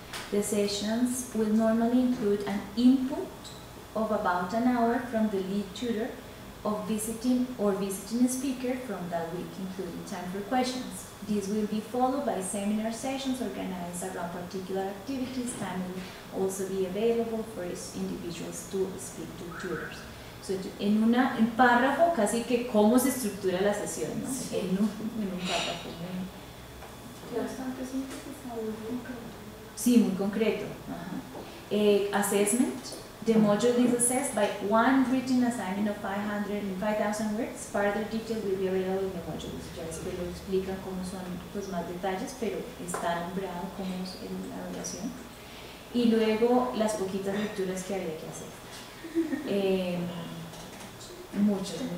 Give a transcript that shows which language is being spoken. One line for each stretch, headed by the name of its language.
English: The sessions will normally include an input of about an hour from the lead tutor of visiting speaker from that week, including time for questions. This will be followed by seminar sessions organized around particular activities. Time will also be available for individuals to speak to tutors.
Spanish: So, en un párrafo casi que cómo se estructura la sesión, ¿no? Sí. En un párrafo. Bastante sintetizado, muy concreto. Sí, muy concreto. Ajá. Assessment.
English: The module is assessed by one written assignment of 5,000 words. Further details will be available in the module.
Spanish: Ya después lo explican cómo son pues, más detalles, pero está nombrado cómo es la evaluación. Y luego las poquitas lecturas que habría que hacer. Muchas.